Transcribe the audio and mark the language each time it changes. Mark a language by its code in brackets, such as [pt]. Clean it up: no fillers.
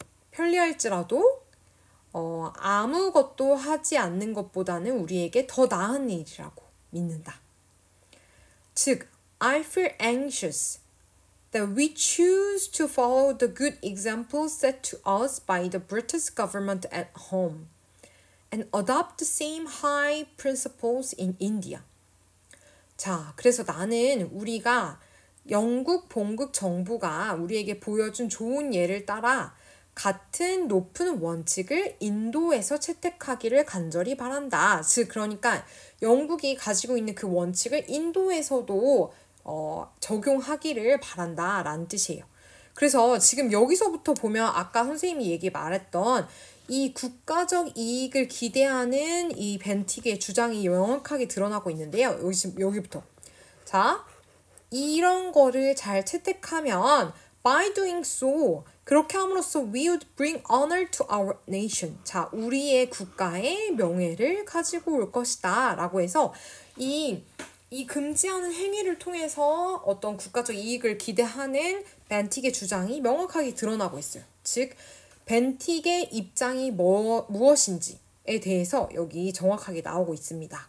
[ko] 편리할지라도 아무것도 하지 않는 것보다는 우리에게 더 나은 일이라고 믿는다. [en] 즉, I feel anxious that we choose to follow the good example set to us by the British government at home and adopt the same high principles in India. [ko] 자, 그래서 나는 우리가 영국 본국 정부가 우리에게 보여준 좋은 예를 따라 같은 높은 원칙을 인도에서 채택하기를 간절히 바란다. 즉, 그러니까 영국이 가지고 있는 그 원칙을 인도에서도 적용하기를 바란다 라는 뜻이에요. 그래서 지금 여기서부터 보면 아까 선생님이 말했던 이 국가적 이익을 기대하는 이 벤틱의 주장이 명확하게 드러나고 있는데요. 여기부터. 자, 이런 거를 잘 채택하면 [en] by doing so, [ko] 그렇게 함으로써 [en] we would bring honor to our nation. [ko] 자, 우리의 국가의 명예를 가지고 올 것이다 라고 해서 이 금지하는 행위를 통해서 어떤 국가적 이익을 기대하는 벤틱의 주장이 명확하게 드러나고 있어요. 즉, 벤틱의 입장이 무엇인지에 대해서 여기 정확하게 나오고 있습니다.